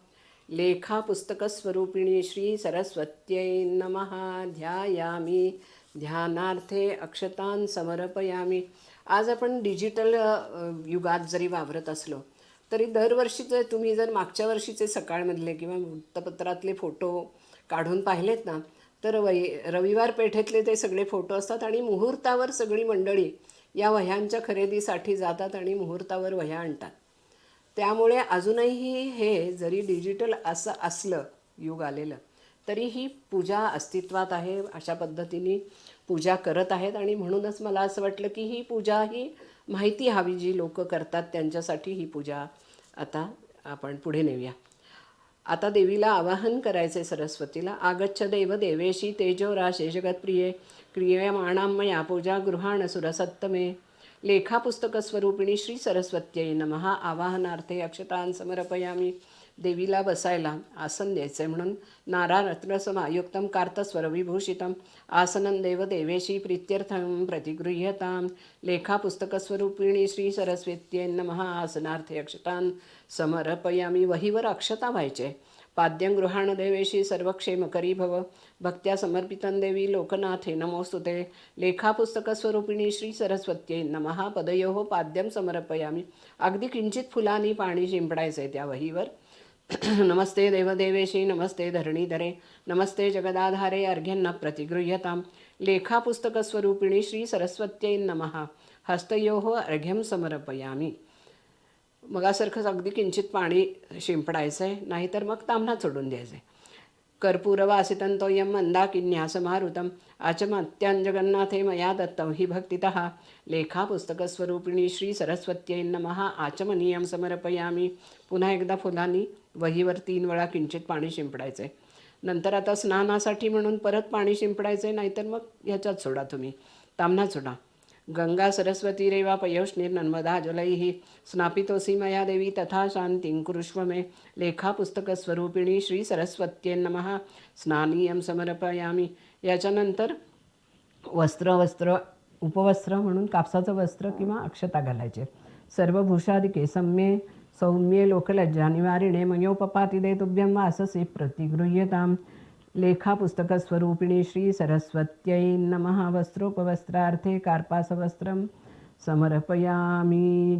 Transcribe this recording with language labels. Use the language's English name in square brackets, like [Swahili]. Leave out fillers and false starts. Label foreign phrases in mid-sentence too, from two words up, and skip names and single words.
[Sanskrit] लेखापुस्तकस्वरूपिणी श्री सरस्वत्यै नमः. ध्यायामि ध्यानार्थे अक्षतान् समर्पयामि. [Marathi] आज आपण डिजिटल युगात जरी वावरत असलो तरी दरवर्षीचे तुम्ही जर मागच्या वर्षीचे सकाळमधले किंवा वृत्तपत्रातले फोटो काढून पाहिलेत ना तर रविवार पेठेतले ते सगळे फोटो असतात आणि मुहूर्तावर सगळी मंडळी या वह्यांच्या खरेदीसाठी जातात आणि मुहूर्तावर वह्या आणतात. त्यामुळे अजूनही हे जरी डिजिटल असं असलं युग आलेलं तरी ही पूजा अस्तित्वात आहे. अशा पद्धतीने पूजा करत आहेत आणि म्हणूनच मला असं वाटलं की ही पूजा ही माहिती हवी जी लोक करतात त्यांच्यासाठी ही पूजा आता आपण पुढे नेऊया. आता देवीला आवाहन करायचे सरस्वतीला. [Sanskrit] आगच्छ देव देवेशी तेजो राशे जगत्प्रिये क्रियमाणां मया पूजा गृहाण सुरसत्तमे. लेखापुस्तकस्वरूपिणी श्री सरस्वत्यै नमः. आवाहनार्थे अक्षतान् समर्पयामी. [Marathi] देवीला बसायला आसन द्यायचं आहे म्हणून [Sanskrit] नारारत्नसमायुक्तं कार्तस्वरविभूषितं आसनं देवदेवेशी प्रीत्यर्थं प्रतिगृह्यतां. लेखापुस्तकस्वरूपिणी श्री सरस्वत्यै नमः. आसनार्थे अक्षतान् समर्पयामी. [Marathi] वहीवर अक्षता व्हायचे. [Sanskrit] पाद्यं गृहाण देवेशी सर्वक्षेमकरी भव. भक्त्या समर्पितं देवी लोकनाथे नमोस्तुते. लेखापुस्तकस्वरूपिणी श्री सरस्वत्यै नमः. पदयोः पाद्यं समर्पयामी. [Marathi] अगदी किंचित फुलांनी पाणी शिंपडायचं आहे त्या वहीवर. [Sanskrit] नमस्ते देवदेवेशी नमस्ते धरणीधरे नमस्ते जगदाधारे अर्घ्यन्न प्रतिगृह्यतां. लेखापुस्तकस्वरूपिणी श्री सरस्वत्यै नमः. हस्तयोः अर्घ्यं समर्पयामी. [Marathi] मगासारखंच अगदी किंचित पाणी शिंपडायचं आहे नाहीतर मग ताम्हणा सोडून द्यायचं आहे. [Sanskrit] कर्पूरवासितं तोयं मंदाकिन्यासमारुतं आचमत्यां जगन्नाथे मया दत्तं हि भक्तितः. लेखापुस्तकस्वरूपिणी श्री सरस्वत्यै नमः. आचमनीयं समर्पयामी. [Marathi] पुन्हा एकदा फुलांनी वहीवर 3 वेळा किंचित पाणी शिंपडायचं आहे. नंतर आता स्नानासाठी म्हणून परत पाणी शिंपडायचं आहे नाहीतर मग ह्याच्यात सोडा तुम्ही ताम्हणात सोडा. [Sanskrit] गंगा सरस्वती रेवा पयोष्णिर्नर्मदा जलैः स्नापितोऽसि मया देवी तथा शान्तिं कुरुष्व मे. लेखापुस्तकस्वरूपिणी श्री सरस्वत्यै नमः. स्नानीयं समर्पयामी. [Marathi] याच्यानंतर वस्त्र उपवस्त्र म्हणून कापसाचं वस्त्र किंवा अक्षता घालायचे. [Sanskrit] सर्वभूषादिके सम्ये सौम्ये लोकलज्जा निवारिणे मयोपपातिदे तुभ्यं वाससि प्रतिगृह्यतां. लेखापुस्तकस्वरूपिणी श्री सरस्वत्यै नमः. वस्त्रोपवस्त्रार्थे कार्पासवस्त्रं समर्पयामी.